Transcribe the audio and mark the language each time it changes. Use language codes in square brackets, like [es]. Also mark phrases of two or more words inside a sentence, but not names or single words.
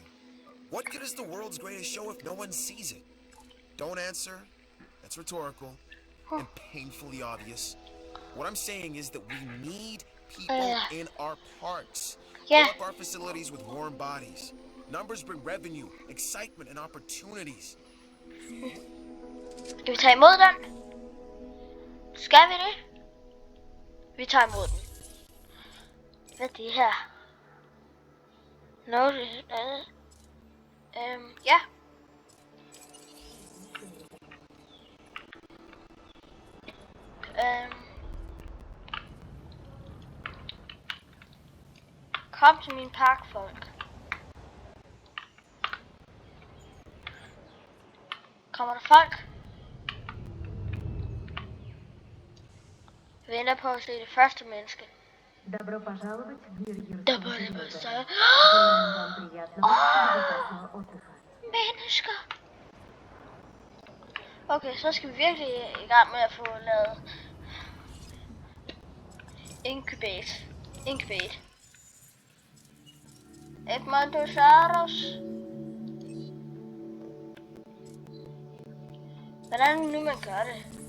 [en] What good is the world's greatest show if no one sees it? Don't answer. That's rhetorical and painfully obvious. What I'm saying is that we need people in our parks. Yeah. Fill up our facilities with warm bodies. Numbers bring revenue, excitement, and opportunities. [da] Skal vi tage imod den? Skal vi det? Vi tager imod den. Hvad er det her? Noget andet. Ja. Kom til min park, folk. Kommer der folk? Jeg venter på at se det første menneske. [ru] Добро пожаловать в мир Добро юрского периода. пожаловать. Желаем вам приятного и безопасного отдыха. [da] Mennesker. Okay, så skal vi virkelig i gang med at få lavet Incubate. Edmontosaurus. Hvordan er det nu, man gør det?